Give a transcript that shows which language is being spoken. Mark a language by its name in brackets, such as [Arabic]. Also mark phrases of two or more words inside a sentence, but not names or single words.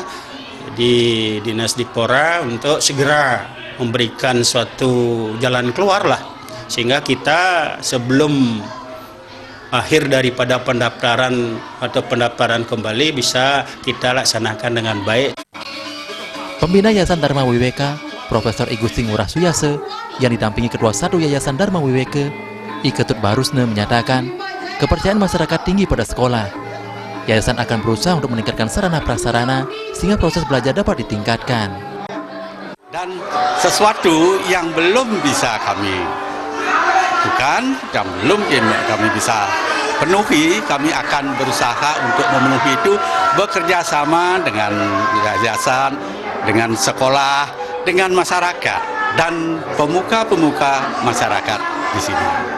[Indonesian] Di Dinas Dikpora untuk segera memberikan suatu jalan keluar lah, sehingga kita sebelum akhir daripada pendaftaran atau pendaftaran kembali bisa kita laksanakan dengan baik. Pembina Yayasan Dharma WWK, Profesor I Gusti Ngurah Suyase, yang didampingi Ketua 1 Yayasan Dharma WWK, I Ketut Barusne menyatakan, kepercayaan masyarakat tinggi pada sekolah. Yayasan akan berusaha untuk meningkatkan sarana prasarana sehingga proses belajar dapat ditingkatkan. Dan sesuatu yang belum bisa kami yang belum kami bisa penuhi, kami akan berusaha untuk memenuhi itu bekerja sama dengan yayasan, dengan sekolah, dengan masyarakat dan pemuka-pemuka masyarakat di sini.